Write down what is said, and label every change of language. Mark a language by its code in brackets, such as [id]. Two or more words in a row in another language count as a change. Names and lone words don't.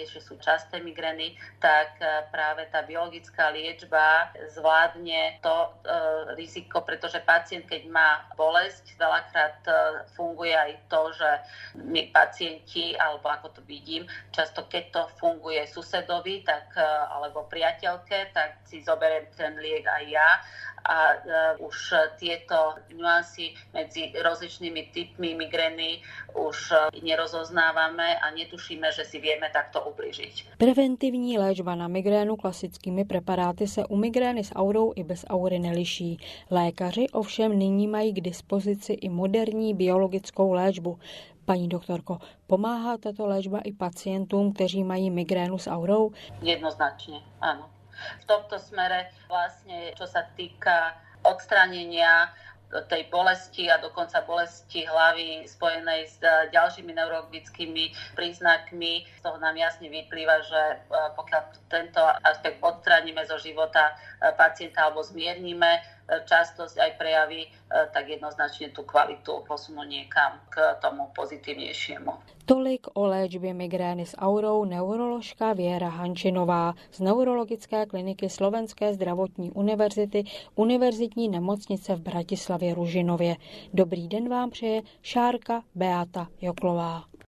[sk] že sú časté migrény, tak práve tá biologická liečba zvládne to riziko, pretože pacient, keď má bolesť, veľakrát funguje aj to, že my pacienti, alebo ako to vidím, často keď to funguje susedovi, tak, alebo priateľke, tak si zoberiem ten liek aj ja a už tieto nuancy medzi rozličnými typmi migrény už nerozoznávame a netušíme, že si vieme takto ublížiť. [cs] Preventivní léčba na migrénu klasickými preparáty se u migrény s aurou i bez aury neliší. Lékaři ovšem nyní mají k dispozici i moderní biologickou léčbu. Paní doktorko, pomáhá tato léčba i pacientům, kteří mají migrénu s aurou? [sk] Jednoznačne, áno. V tomto smere vlastne, čo sa týka odstránenia tej bolesti a dokonca bolesti hlavy spojenej s ďalšími neurologickými príznakmi. Z toho nám jasne vyplýva, že pokiaľ tento aspekt odstránime zo života pacienta alebo zmiernime častosť aj prejavy, tak jednoznačne tú kvalitu posunú niekam k tomu pozitívnejšiemu. [cs] Tolik o léčbě migrény s aurou neuroložka Věra Hančinová z Neurologické kliniky Slovenské zdravotní univerzity Univerzitní nemocnice v Bratislavě Ružinově. Dobrý den vám přeje Šárka Beata Joklová.